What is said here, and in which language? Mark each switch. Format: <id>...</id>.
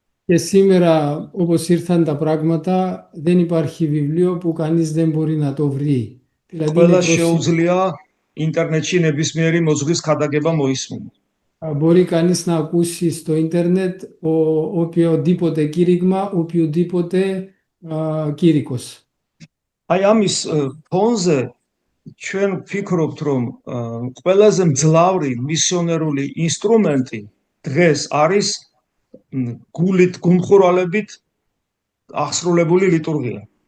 <el>Και σήμερα όπως ήρθαν τα πράγματα δεν υπάρχει βιβλίο που κανείς δεν μπορεί να το βρει.</el> <ka>ყველა შეუძლია ინტერნეტში ნებისმიერი მოძღვრის ქადაგება მოისმინა.</ka> <el>Μπορεί κανείς να ακούσει στο ίντερνετ οποιοδήποτε κήρυγμα, οποιοδήποτε κήρυκος.</el> <ka>აი ამის ფონზე ჩვენ ვფიქრობთ, რომ ყველაზე მძლავრი მისიონერული ინსტრუმენტი დღეს არის გულით, გულმხურვალებით აღსრულებული ლიტურგია.</ka>